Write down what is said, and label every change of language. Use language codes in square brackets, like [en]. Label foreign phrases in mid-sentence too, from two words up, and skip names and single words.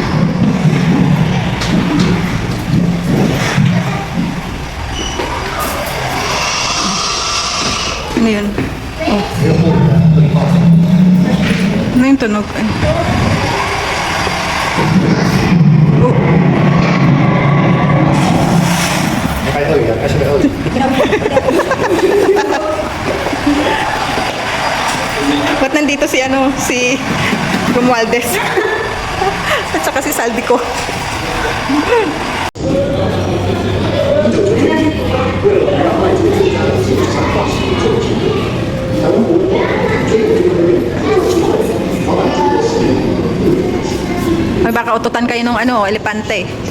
[tl] Ano yun? Oh. Ano yung tunog? Ay. Oh. [zh] 开鳄鱼啊，开始个鳄鱼。 [tl] Ba't nandito si ano, si Romualdez? At saka si Saldico. Ay, baka ututan kayo ng ano, elepante.